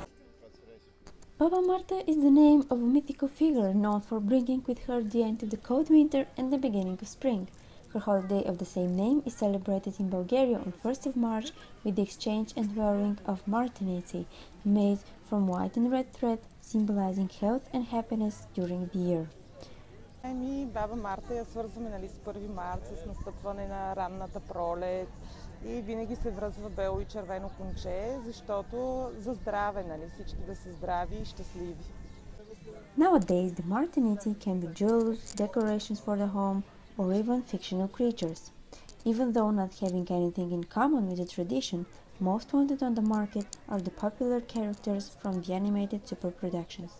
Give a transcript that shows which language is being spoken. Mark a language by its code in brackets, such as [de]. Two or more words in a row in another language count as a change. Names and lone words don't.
[en] Baba Marta is the name of a mythical figure known for bringing with her the end of the cold winter and the beginning of spring. Her holiday of the same name is celebrated in Bulgaria on 1st of March with the exchange and wearing of martiniti, made from white and red thread, symbolizing health and happiness during the year. [bg] Баба Марта я свързваме с 1 март, с настъпване на ранната пролет и винаги се връзва бело и червено конче, защото за здраве, всички да са здрави и щастливи. [en] Nowadays, the martiniti can be jewels, decorations for the home, or even fictional creatures. Even though not having anything in common with the tradition, most wanted on the market are the popular characters from the animated super productions.